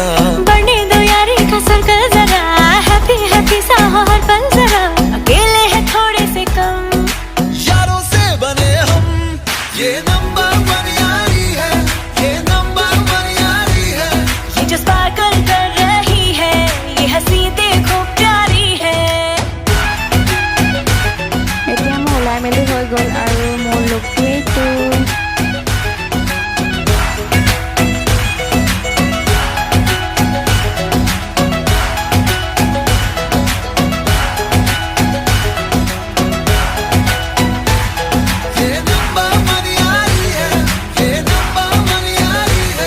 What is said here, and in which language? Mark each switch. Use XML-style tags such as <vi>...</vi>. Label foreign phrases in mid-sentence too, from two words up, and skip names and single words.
<hi>बढ़ने दो यारी का सर्कल जरा,</hi> <en>happy happy</en> <hi>सा हो हर पल जरा। अकेले हैं थोड़े से कम, यारों से बने हम, ये</hi> <en>number one</en> <hi>यारी है, ये</hi> <en>number one</en> <hi>यारी है। ये जो स्पार्कल कर रही है, ये हंसी देखो प्यारी है।</hi> <as>এতিয়া মই ওলাই মেলি হৈ গ'ল আৰু মোৰ লুকটো এইটো।</as> <hi>ये</hi> <en>number one</en> <hi>यारी है, ये</hi> <en>number one</en> <hi>यारी है।</hi>